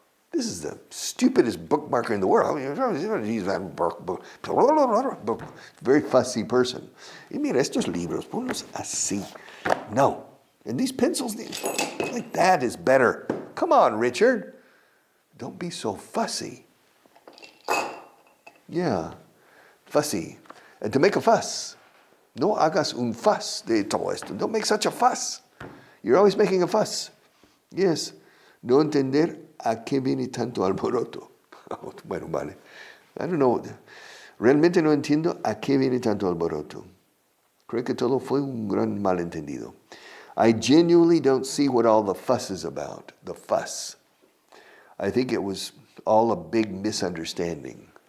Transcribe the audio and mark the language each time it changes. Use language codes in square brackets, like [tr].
[en] This is the stupidest bookmarker in the world. Very fussy person. [es] Y mira, estos libros, ponlos así. No. [en] And these pencils, like that is better. Come on, Richard. Don't be so fussy. Yeah, fussy. And to make a fuss. [es] No hagas un fuss de todo esto. [en] Don't make such a fuss. You're always making a fuss. [es] Yes. No entender a qué viene tanto alboroto. Bueno, vale. I don't know. Realmente no entiendo a qué viene tanto alboroto. Creo que todo fue un gran malentendido. [en] I genuinely don't see what all the fuss is about. The fuss. I think it was all a big misunderstanding.